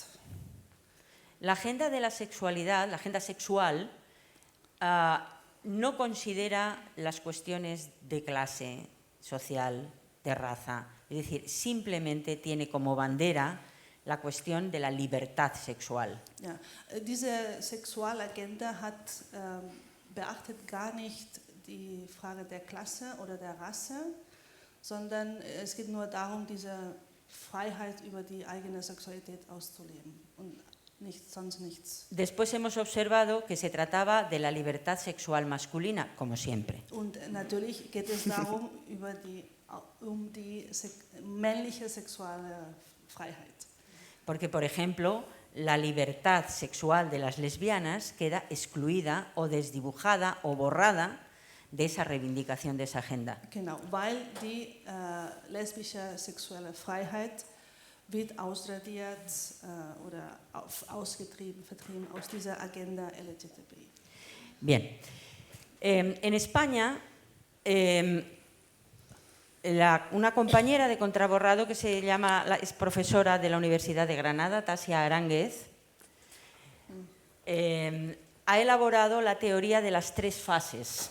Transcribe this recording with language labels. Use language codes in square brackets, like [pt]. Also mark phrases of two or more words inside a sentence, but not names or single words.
[es] La agenda de la sexualidad, la agenda sexual, no considera las cuestiones de clase social, de raza. Es decir, simplemente tiene como bandera la cuestión de la libertad sexual. [de] Ja, diese Sexualagenda beachtet gar nicht die Frage der Klasse oder der Rasse, sondern es geht nur darum, diese Freiheit über die eigene Sexualität auszuleben und sonst nichts. [es] Después hemos observado que se trataba de la libertad sexual masculina, como siempre. [de] Und natürlich geht es darum, um die männliche sexuelle Freiheit. [es] Porque, por ejemplo, la libertad sexual de las lesbianas queda excluida o desdibujada o borrada de esa reivindicación de esa agenda. [de] Genau, weil die lesbische sexuelle Freiheit wird ausradiert oder vertrieben aus dieser Agenda LGTBI. [es] Bien, en España, una compañera de contraborrado que es profesora de la Universidad de Granada, Tasia Aránguez, ha elaborado la teoría de las tres fases.